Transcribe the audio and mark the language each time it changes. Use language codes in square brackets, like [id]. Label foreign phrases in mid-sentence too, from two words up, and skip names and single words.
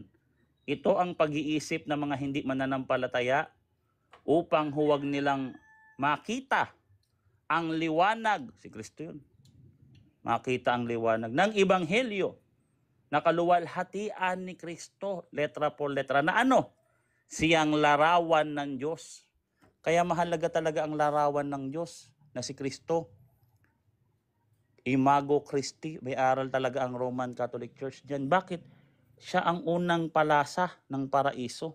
[tl] Ito ang pag-iisip ng mga hindi mananampalataya upang huwag nilang makita ang liwanag. Si Kristo yun. Makita ang liwanag ng Ebanghelyo na kaluwalhatian ni Kristo, [es] letra por letra, [tl] na ano? Siyang larawan ng Diyos. Kaya mahalaga talaga ang larawan ng Diyos na si Kristo. [la] Imago Christi, [tl] may aral talaga ang Roman Catholic Church diyan. Bakit? Siya ang unang palasa ng paraiso.